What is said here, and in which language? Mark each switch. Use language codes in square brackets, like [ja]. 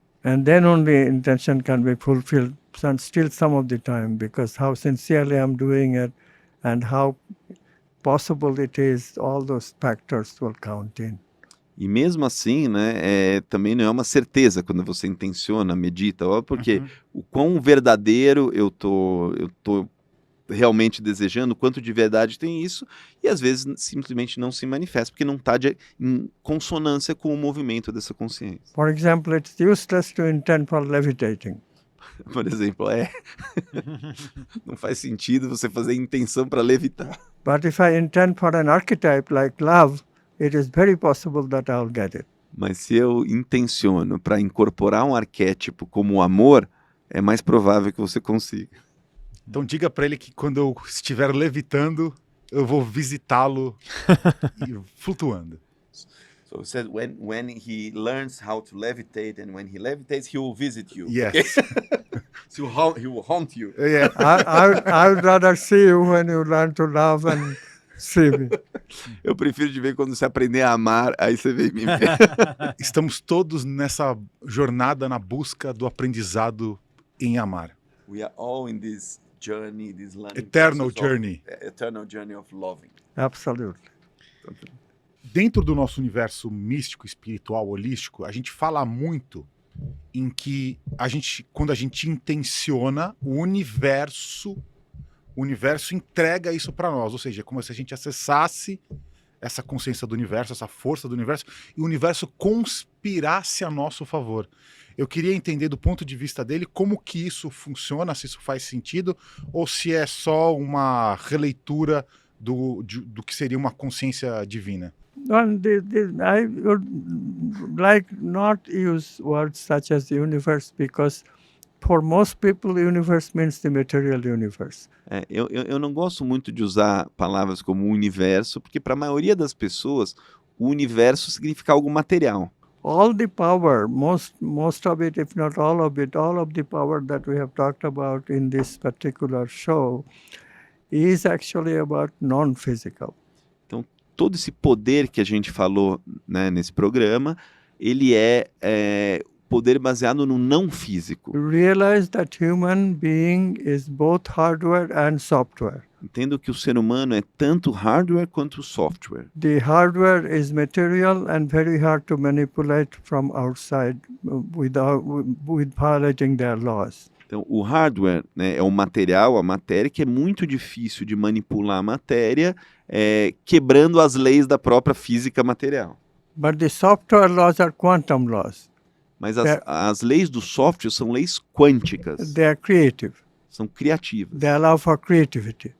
[en] And then only intention can be fulfilled still some of the time, because how sincerely I'm doing it and how possible it is, all those factors will count in. [pt] E mesmo assim, né, também não é uma certeza quando você intenciona, medita, ó, porque o quão verdadeiro eu tô realmente desejando, quanto de verdade tem isso, e às vezes simplesmente não se manifesta, porque não está em consonância com o movimento dessa consciência. [en] For example, it's useless to intend for levitating. [pt] Por exemplo, não faz sentido você fazer intenção para levitar. [en] But if I intend for an archetype like love, it is very possible that I'll get it. [pt] Mas se eu intenciono para incorporar um arquétipo como o amor, é mais provável que você consiga. Então diga para ele que quando eu estiver levitando, eu vou visitá-lo e flutuando. [en] So it said when he learns how to levitate and when he levitates, he will visit you. Yes. So he will haunt you. Yeah. I would rather see you when you learn to love and see me. [pt] Eu prefiro te ver quando você aprender a amar, aí você vem me ver. Estamos todos nessa jornada na busca do aprendizado em amar. [en] We are all in this journey, this learning Eternal process journey. Eternal journey of loving. Absolutely. [pt] Dentro do nosso universo místico, espiritual, holístico, a gente fala muito em que quando a gente intenciona, o universo entrega isso para nós, ou seja, é como se a gente acessasse essa consciência do universo, essa força do universo, e o universo conspirasse a nosso favor. Eu queria entender do ponto de vista dele como que isso funciona, se isso faz sentido, ou se é só uma releitura do que seria uma consciência divina. [en] Well, I would like not use words such as the universe, because for most people, the universe means the material universe. [pt] Eu não gosto muito de usar palavras como universo, porque para a maioria das pessoas, o universo significa algo material. [en] All the power, most of it, if not all of it, all of the power that we have talked about in this particular show is actually about non-physical. [pt] Então, todo esse poder que a gente falou, né, nesse programa, ele é poder baseado no não físico. [en] Realize that human being is both hardware and software. [pt] Entendo que o ser humano é tanto hardware quanto software. [en] The hardware is material and very hard to manipulate from outside with violating their laws. [pt] Então, o hardware, né, é o material, a matéria, que é muito difícil de manipular a matéria, quebrando as leis da própria física material. [en] But the software laws are quantum laws. [pt] Mas as leis do software são leis quânticas, [en] They are creative. [pt] são criativas. [en] They allow for creativity.